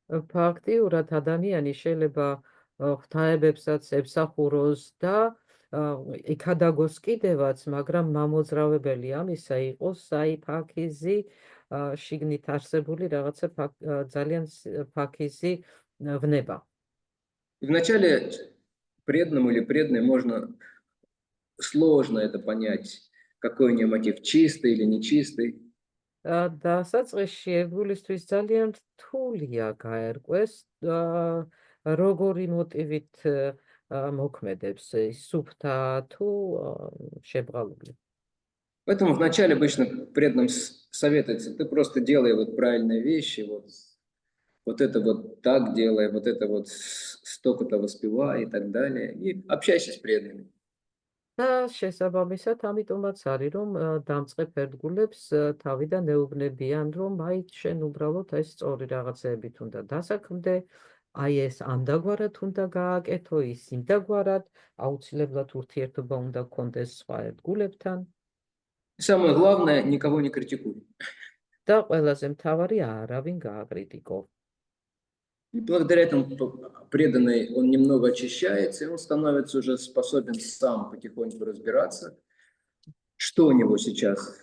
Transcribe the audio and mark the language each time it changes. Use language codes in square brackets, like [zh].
[ka] ფაქტიურად ადამიანი შეიძლება ღვთაებებსაც ემსახუროს და იქადაგოს კიდევაც, მაგრამ მამოძრავებელი ამისა იყოს აი ფაქიზი, შიგნით არსებული რაღაცა ძალიან ფაქიზი ვნება. [ru] Вначале преданному или преданной сложно это понять, какой у нее мотив, чистый или нечистый. [ka] დასაწყისში ერთგულისთვის ძალიან რთულია გაერკვეს, როგორი მოტივით მოქმედებს, სუფთა თუ შებრალული. [ru] Поэтому вначале обычно преданным советуется, ты просто делай вот правильные вещи, вот это вот так делай, вот это вот столько-то воспевай и так далее, и общайся с преданными. [ka] და შესაბამისად, ამიტომაც არის, რომ დამწყებ ერთგულებს თავიდან ეუბნებიან, რომ აი შენ უბრალოდ ეს სწორი რაღაცეებით უნდა დასაქმდე, აი ეს ამდაგვარად უნდა გააკეთო, ის იმდაგვარად, აუცილებლად ურთიერთობა უნდა გქონდეს სხვა ერთგულებთან. [ru] Самое главное, никого не критикуй. [ka] და ყველაზე მთავარი არავინ გააკრიტიკო. [ru] И благодаря этому преданный, он немного очищается, и он становится уже способен сам потихоньку разбираться, что у него сейчас.